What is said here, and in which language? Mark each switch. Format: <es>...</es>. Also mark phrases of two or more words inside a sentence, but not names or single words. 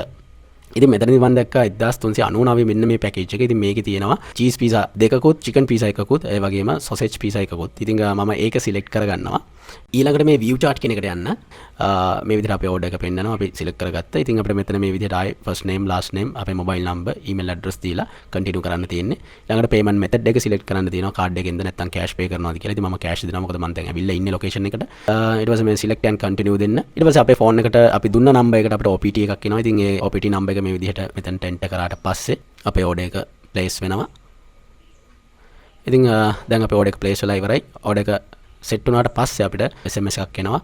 <si>ඉතින් මෙතනදී මම දැක්කා 1399 මෙන්න මේ පැකේජ් එක. ඉතින් මේකේ තියෙනවා චීස් පීසා දෙකකුත් චිකන් පීසා එකකුත් ඒ වගේම සොසේජ් පීසා එකකුත්. ඉතින් මම ඒක සිලෙක්ට් කරගන්නවා. ඊළඟට මේ</si> <en>view chart</en> <si>කියන එකට යන්න මේ විදිහට අපේ order එක පෙන්නනවා. අපි සිලෙක්ට් කරගත්තා. ඉතින් අපිට මෙතන මේ විදිහට ආයේ</si> <en>first name last name</en> <si>අපේ</si> <en>mobile number email address</en> <si>දීලා continue කරන්න තියෙන්නේ. ඊළඟට</si> <en>payment method</en> <si>එක සිලෙක්ට් කරන්න තියෙනවා. card එකෙන්ද නැත්නම්</si> <en>cash pay</en> <si>කරනවාද කියලා. ඉතින් මම cash දෙනවා. මොකද මම දැන් ඇවිල්ලා ඉන්නේ location එකට. ඊට පස්සේ මේ</si> <en>select and continue</en> <si>දෙන්න. ඊට පස්සේ අපේ phone එකට අපි දුන්න number එකට අපිට OPT එකක් එනවා. ඉතින් ඒ</si> <en>OPT number</en> <si>එක මේ විදිහට මෙතනට enter කරාට පස්සේ අපේ order එක place වෙනවා. ඉතින් දැන් අපේ order එක place වෙලා ඉවරයි. order එක set වුණාට පස්සේ අපිට SMS එකක් එනවා.</si>